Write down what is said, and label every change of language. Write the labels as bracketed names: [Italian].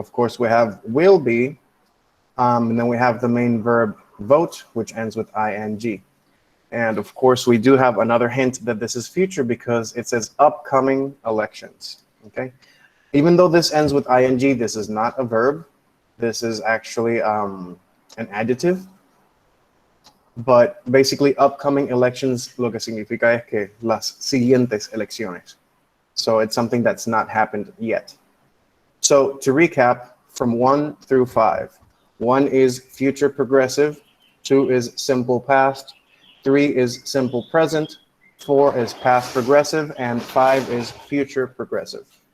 [English] Of course, we have will be, and then we have the main verb vote, which ends with ing. And of course, we do have another hint that this is future because it says upcoming elections. Okay. Even though this ends with ing, this is not a verb. This is actually an adjective. But basically, upcoming elections [Spanish] lo que significa es que las siguientes elecciones. [English] So it's something that's not happened yet. So to recap, from 1 through 5, 1 is future progressive, 2 is simple past, 3 is simple present, 4 is past progressive, and 5 is future progressive.